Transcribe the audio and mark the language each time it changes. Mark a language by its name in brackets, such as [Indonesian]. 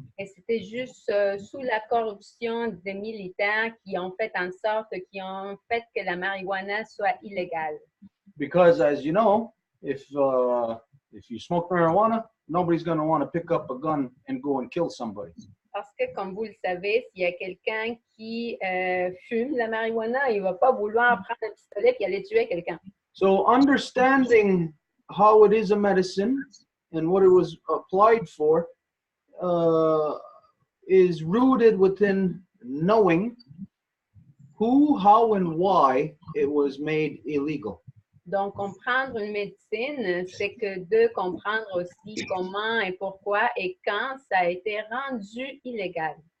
[French] Et c'était juste sous la corruption des militaires qui ont fait en sorte que la marijuana soit illégale. [English] Because as you know, if you smoke marijuana, nobody's going to want to pick up a gun and go and kill somebody. [French] Parce que, comme vous le savez, s'il y a quelqu'un qui fume la marijuana, il ne va pas vouloir prendre un pistolet et aller tuer quelqu'un. [English] So understanding how it is a medicine and what it was applied for is rooted within knowing who, how, and why it was made illegal. [French] Donc, comprendre une médecine, c'est que de comprendre aussi comment et pourquoi et quand ça a été rendu illégal.